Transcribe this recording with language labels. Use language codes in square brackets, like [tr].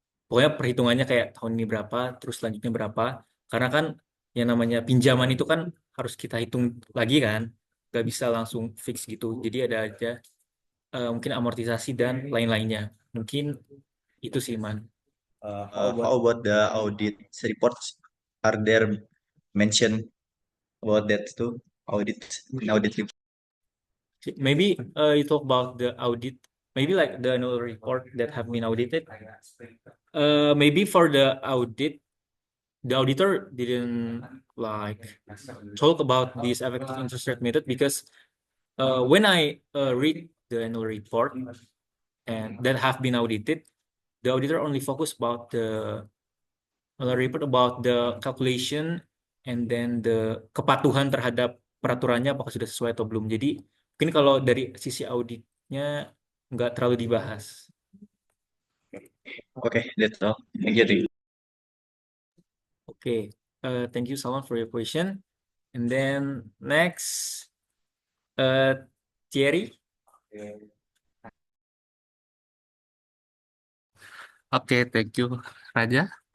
[id] Pokoknya perhitungannya kayak tahun ini berapa, terus selanjutnya berapa. Karena kan yang namanya pinjaman itu kan harus kita hitung lagi kan. Gak bisa langsung fix gitu. Jadi ada aja mungkin amortisasi dan lain-lainnya. Mungkin itu sih, Man. [en] How about the audit reports? Are there mention about that too? Audit report. Maybe you talk about the audit maybe like the annual report that have been audited. Maybe for the audit, the auditor didn't like talk about this effective interest rate method because when I read the annual report and that have been audited, the auditor only focus about the report about the calculation and then the [id] kepatuhan terhadap peraturannya apakah sudah sesuai atau belum. Jadi mungkin kalau dari sisi auditnya nggak terlalu dibahas. [en] Okay, that's all. Thank you. Okay, thank you Salman for your question. And then next, Thierry. Okay, thank you, Raja.